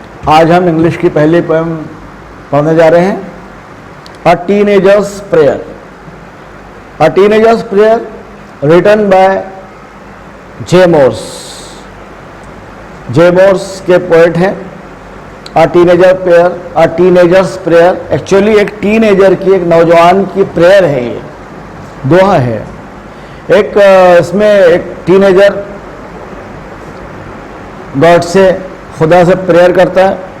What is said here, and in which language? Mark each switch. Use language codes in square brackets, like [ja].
[ur] آج ہم انگلش کی پہلی پویم پڑھنے جا رہے ہیں. [en] A Teenager's Prayer. A Teenager's Prayer written by J. Morse. J. [ur] Morse کے پوئٹ ہیں. A Teenager's Prayer ایکچولی ایک ٹین ایجر کی، ایک نوجوان کی پریئر ہے، یہ دعا ہے. ایک اس میں ایک ٹین ایجر گاڈ سے، خدا سے پریئر کرتا ہے.